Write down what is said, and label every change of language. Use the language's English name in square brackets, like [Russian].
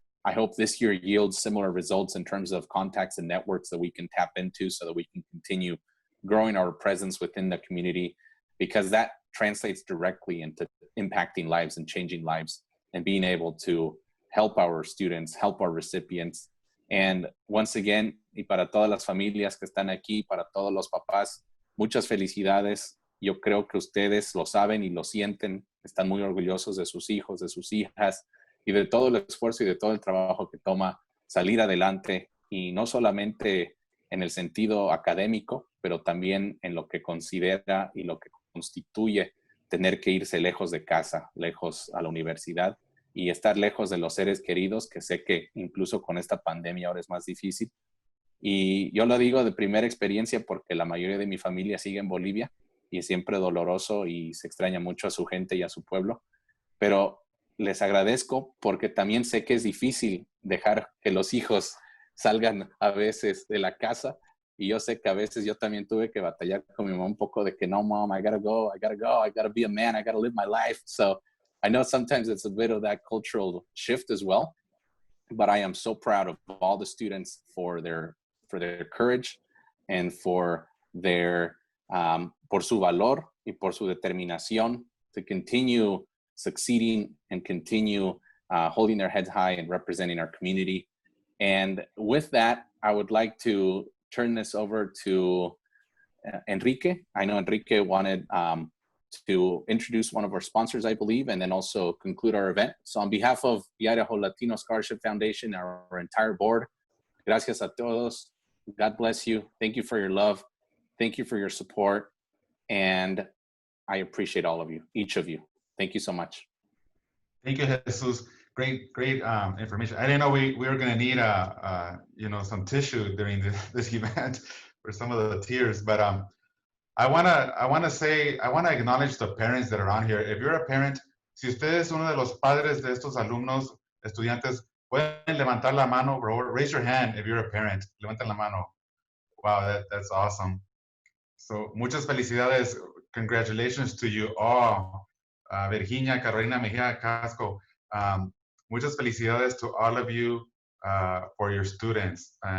[English] I hope this year yields similar results in terms of contacts and networks that we can tap into so that we can continue growing our presence within the community, because that translates directly into impacting lives and changing lives and being able to help our students, help our recipients. And once again, [Spanish] y para todas las familias que están aquí, para todos los papás, muchas felicidades. Yo creo que ustedes lo saben y lo sienten, están muy orgullosos de sus hijos, de sus hijas y de todo el esfuerzo y de todo el trabajo que toma salir adelante, y no solamente en el sentido académico, pero también en lo que considera y lo que constituye tener que irse lejos de casa, lejos a la universidad y estar lejos de los seres queridos, que sé que incluso con esta pandemia ahora es más difícil. Y yo lo digo de primera experiencia porque la mayoría de mi familia sigue en Bolivia y es siempre doloroso y se extraña mucho a su gente y a su pueblo, pero les agradezco porque también sé que es difícil dejar que los hijos salgan a veces de la casa, y yo sé que a veces yo también tuve que batallar con mi mamá un poco de que no, [English] mom, I gotta go, I gotta be a man, I gotta live my life. So I know sometimes it's a bit of that cultural shift as well, but I am so proud of all the students for their courage and for their [Spanish] por su valor y por su determinación [English] to continue succeeding and continue holding their heads high and representing our community. And with that, I would like to turn this over to Enrique. I know Enrique wanted to introduce one of our sponsors, I believe, and then also conclude our event. So on behalf of the Idaho Latino Scholarship Foundation, our entire board, [Spanish] gracias a todos. [English] God bless you. Thank you for your love. Thank you for your support. And I appreciate all of you, each of you. Thank you so much. Thank you, Jesus. Great information. I didn't know we were going to need some tissue during this event for some of the tears. But I want to acknowledge the parents that are on here. If you're a parent, [Spanish] si usted es uno de los padres de estos alumnos, estudiantes, pueden levantar la mano, bro. [English] Raise your hand if you're a parent. [Spanish] Levanten la mano. [English] Wow, that's awesome. So [Spanish] muchas felicidades. [English] Congratulations to you all. Virginia, Carolina Mejia Casco. [Spanish] Muchas felicidades [English] to all of you for your students.